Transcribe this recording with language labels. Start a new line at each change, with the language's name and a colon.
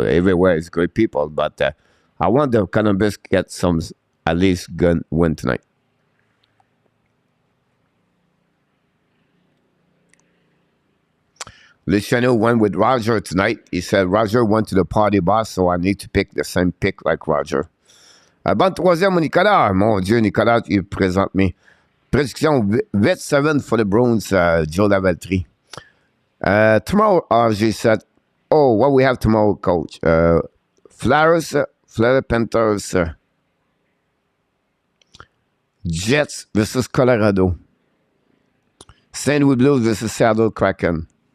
English: Everywhere is great people. But I want the Columbus get some, at least, good win tonight. Luciano went with Roger tonight. He said Roger went to the party bus, so I need to pick the same pick like Roger.
French: Bon troisième, Nicolas. Mon Dieu, Nicolas, tu présentes mes prédictions 8-7
English: for the Bruins,
French: Joe Lavaltrie.
English: Tomorrow, RJ said, oh, what we have tomorrow, coach? Flyers, Florida Panthers, Jets versus Colorado. St. Louis Blues versus Seattle Kraken.